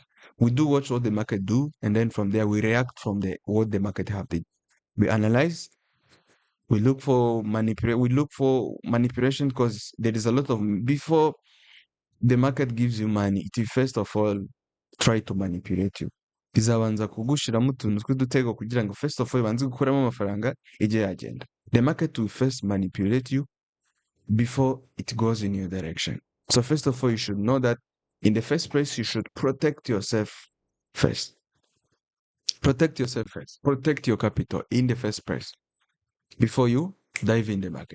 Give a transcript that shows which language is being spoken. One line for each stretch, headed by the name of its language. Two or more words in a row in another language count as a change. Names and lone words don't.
English: We do watch what the market do, and then from there we react from the what the market have did. We analyze. We look for manipulation because there is a lot of before the market gives you money. It will first of all try to manipulate you.
Kinyarwanda: Izabanza kugushiramo utuntu tw'udutego kugira ngo
English: first of all
Kinyarwanda: ibanze gukuramo amafaranga ijye yagenda.
English: The market will first manipulate you before it goes in your direction. So first of all, you should know that in the first place, you should protect yourself first. Protect yourself first. Protect your capital in the first place before you dive in the market.